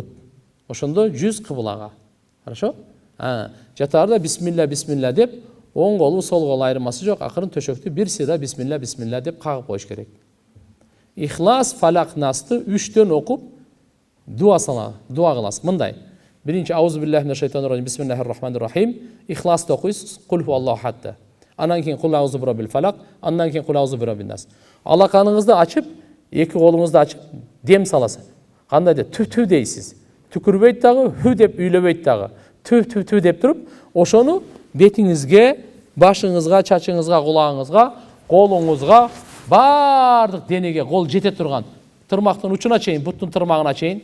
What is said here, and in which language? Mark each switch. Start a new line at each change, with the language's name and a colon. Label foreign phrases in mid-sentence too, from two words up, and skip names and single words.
Kyrgyz: Ошондо 100 кыблага. Хорошо? Жатаарда бисмилля деп, оң колу, сол колу айырмасы жок. Акырын төшөктү бир сыйра бисмилля деп кагып коюш керек. Ихлас, Фалак, Насты 3төн окуп дуа кыласыз. Мындай.
Arabic: Биринчи أعوذ بالله من الشيطان الرجيم بسم الله الرحمن الرحيم.
Kyrgyz: Ихласты окуйсуз,
Arabic: قل هو الله أحد.
Kyrgyz: Андан кийин
Arabic: قل أعوذ برب الفلق,
Kyrgyz: андан кийин
Arabic: قل أعوذ برب الناس.
Kyrgyz: Алаканыңызды ачып, эки колуңузду ачып дем саласыз. Кандай деп тү дейсиз. Түкүрбөйт дагы, хү деп үйлөбөйт дагы. Тү деп туруп, ошону бетиңизге, башыңызга, чачыңызга, кулагыңызга, колуңузга, бардык денеге кол жете турган тырмактын учуна чейин, буттун тырмагына чейин.